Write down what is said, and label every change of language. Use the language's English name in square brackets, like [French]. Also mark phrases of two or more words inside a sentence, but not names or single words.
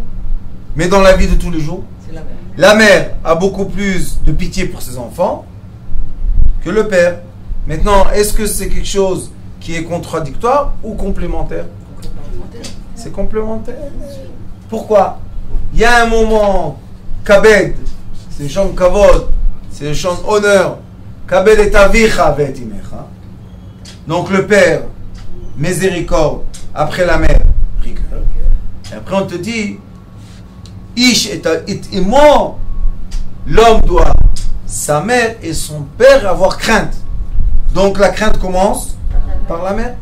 [French] Mais dans la vie de tous les jours, la mère a beaucoup plus de pitié pour ses enfants que le père. Maintenant, est-ce que c'est quelque chose qui est contradictoire ou complémentaire? C'est complémentaire. Pourquoi? Il y a un moment, kabed, c'est le chant kavod, c'est le chant honneur. [Hebrew] כבד את אביך ואת אמך. [French] Donc le père, miséricorde, après la mère, rigueur. Et après on te dit, [Hebrew] איש את אמו, [French] l'homme doit, sa mère et son père, avoir crainte. Donc la crainte commence par la mère.